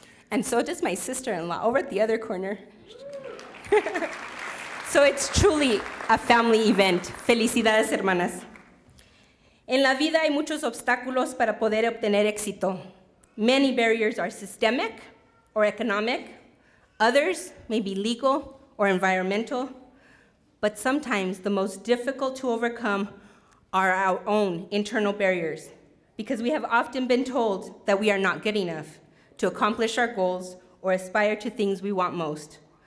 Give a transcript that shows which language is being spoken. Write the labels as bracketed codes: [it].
[en] And so does my sister-in-law over at the other corner. So it's truly a family event. [es] Felicidades, hermanas. En la vida hay muchos obstáculos para poder obtener éxito. [en] Many barriers are systemic or economic. Others may be legal or environmental. But sometimes the most difficult to overcome are our own internal barriers, because we have often been told that we are not good enough to accomplish our goals or aspire to things we want most.